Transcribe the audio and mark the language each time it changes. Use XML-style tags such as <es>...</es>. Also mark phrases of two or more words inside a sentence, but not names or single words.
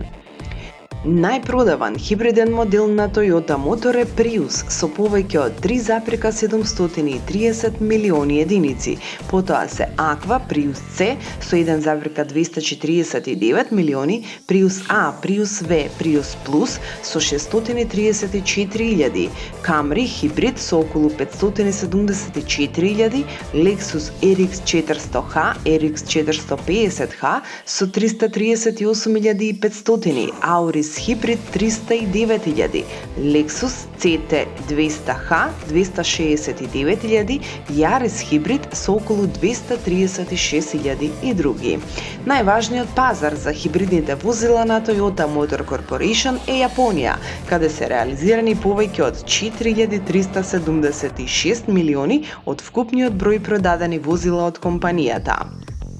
<mk>Најпродаван хибриден модел на Toyota Motor е Prius со повеќе од 3,730 милиони единици. Потоа се Aqua Prius C со 1,249 милиони, Prius A, Prius V, Prius Plus со 634.000, Camry хибрид со околу 574.000, Lexus RX 400H, RX 450H со 338.500, Auris хибрид 309.000, Lexus CT 200H 269.000, Yaris хибрид со околу 236.000 и други. Најважниот пазар за хибридните возила на Toyota Motor Corporation е Јапонија, каде се реализирани повеќе од 4376 милиони од вкупниот број продадени возила од компанијата.</mk>